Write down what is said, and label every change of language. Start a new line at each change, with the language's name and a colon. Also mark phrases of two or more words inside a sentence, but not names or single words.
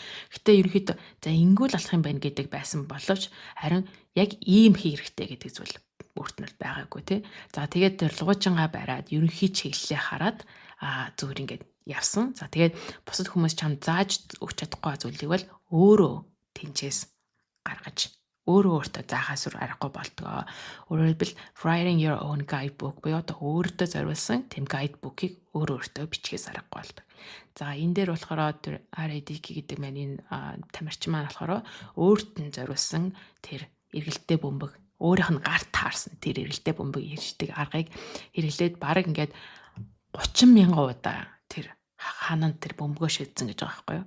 Mongolian: Гэтэ ерөнхийдөө за ингүүл алах юм байна гэдэг байсан боловч харин яг ийм хэрэгтэй гэдэг зүйл өөрт нь байгаагүй тий. За тэгээд тэр луужингаа бариад ерөнхий чиглэлээ хараад зүгээр ингээд явсан. За тэгээд бусад хүмүүс чам зааж өгч чадахгүй зүйлийг бол өөрөө тэнцээс гаргаж өөртөө заахаас өөр аргагүй болтгоо. Өөрөөр хэлбэл
English: writing your own guidebook
Mongolian: буюу одоо өөртөө зориулсан тийм guidebook-ийг өөртөө бичгээс аргагүй болдог. За энэ дээр болохоор тэр RADK гэдэг маань энэ тамирчин маань болохоор өөрт нь зориулсан тэр эргэлттэй бөмбөг өөрийнх нь гарт таарсан тэр эргэлттэй бөмбөг ирждэг аргыг хэрэглээд баг ингээд 30,000 удаа тэр хаананд тэр бөмбөгөө шидсэн гэж байгаа байхгүй юу.